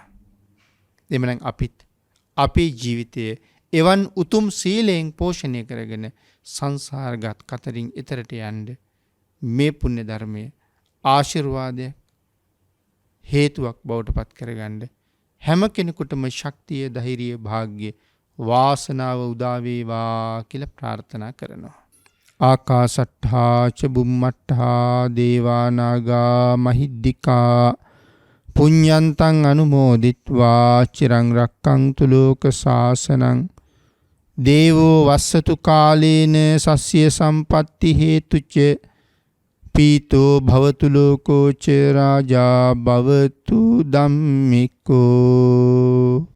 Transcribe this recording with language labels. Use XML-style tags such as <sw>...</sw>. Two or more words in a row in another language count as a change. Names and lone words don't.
<si>එමනම් අපිත් අපේ ජීවිතයේ එවන් උතුම් සීලයෙන් පෝෂණය කරගෙන සංසාරගත කතරින් එතරට යන්න මේ පුණ්‍ය ධර්මය ආශිර්වාදයක් හේතුවක් බවට පත් කරගන්න හැම කෙනෙකුටම ශක්තිය, ධෛර්යය, භාග්‍ය, වාසනාව උදා වේවා කියලා ප්‍රාර්ථනා කරනවා.</si> <pi>ආකාසට්ඨා ච බුම්මට්ඨා දේවා නාග මහිද්దికා පුඤ්ඤන්තං අනුමෝදිත්වා චිරං රක්ඛන්තු ලෝක සාසනං දේවෝ වස්සතු කාලේන සස්්‍ය සම්පatti හේතුච පීතෝ භවතු ලෝකෝ ච රාජා භවතු ධම්මිකෝ</pi>